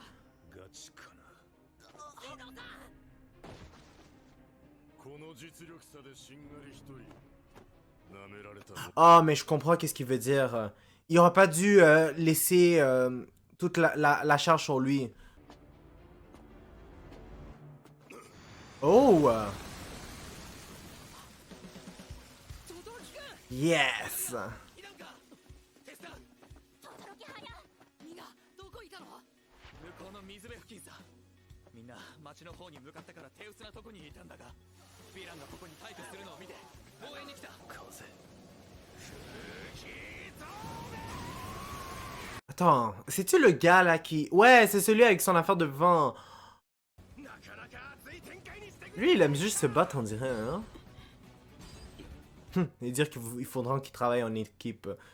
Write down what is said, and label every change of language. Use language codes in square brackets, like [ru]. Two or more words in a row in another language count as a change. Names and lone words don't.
[fr] Ah, mais je comprends qu'est-ce qu'il veut dire. Il aurait pas dû laisser toute la charge sur lui. Oh! Yes! [ja] みんな町の方に向かったから手薄なとこにいたんだが、ヴィランがここに待機するのを見て応援に来た。風。 [fr] Attends, c'est-tu le gars là qui... Ouais, c'est celui avec son affaire de vent. Lui, il aime juste se battre, on dirait, hein? Et dire qu'il faudra qu'il travaille en équipe.